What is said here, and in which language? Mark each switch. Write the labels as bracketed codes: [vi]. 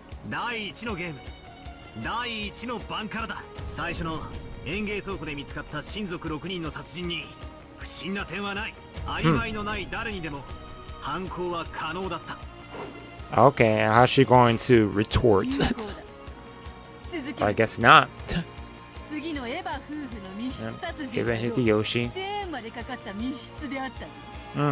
[ja] 第1のゲーム第1の番からだ。最初の園芸倉庫で見つかった親族6人の殺人に不審な点はない。アリバイのない誰にでも犯行は可能だった。 [en] Okay, how's she going to retort? [ja] 続き [en] I guess not. [ja] 次のエヴァ夫婦の密室殺人 [en] Given Hideyoshi. [ja] チェーンまでかかった密室であったの、